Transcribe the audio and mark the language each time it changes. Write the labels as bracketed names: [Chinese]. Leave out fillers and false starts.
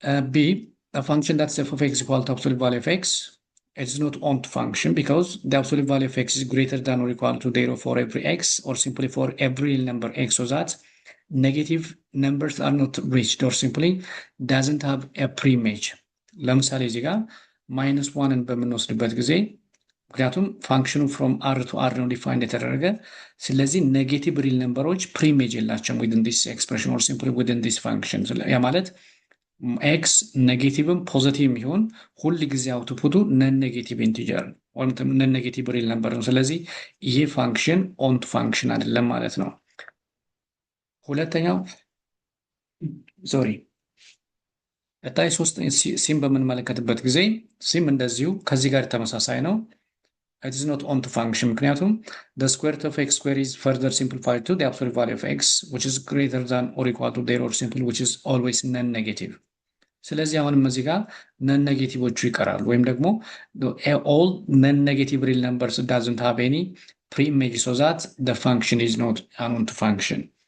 [English] B, a function that's f of x equal to absolute value of x, it's not onto function because the absolute value of x is greater than or equal to 0 for every x, or simply for every real number x, so that negative numbers are not reached or simply doesn't have a preimage. [Amharic] ለምሳሌ እዚህ ጋር ማይነስ ዋንን በምንወስድበት ጊዜ ምክንያቱም ፋንክሽኑ ፍሮም አር ቱ አር ነው ዲፋይንድ የተደረገ፣ ስለዚህ ኔጌቲቭ ሪል ነምበሮች ፕሪሜጅ የላቸውም [English] within this expression or simply within this function። [Amharic] ያ ማለት ኤክስ ኔጌቲቭም ፖዚቲቭም ይሁን ሁል ጊዜ አውትፑቱ ነን ኔጌቲቭ ኢንቲጀር ወይም ነን ኔጌቲቭ ሪል ነምበር ነው። ስለዚህ ይሄ ፋንክሽን ኦንቱ ፋንክሽን አይደለም ማለት ነው። ሁለተኛው ሶሪ ቀጣይ ሶስት ሲም በምንመለከትበት ጊዜ ሲም እንደዚሁ ከዚህ ጋር ተመሳሳይ ነው። [English] it is not onto function ምክንያቱም the square root of x square is further simplified to the absolute value of x which is greater than or equal to 0 or simply which is always non-negative. [Amharic] ስለዚህ አሁንም እዚህ ጋር ነን ኔጌቲቮቹ ይቀራሉ ወይም ደግሞ [English] all non-negative real numbers doesn't have any preimage, so that the function is not an onto function.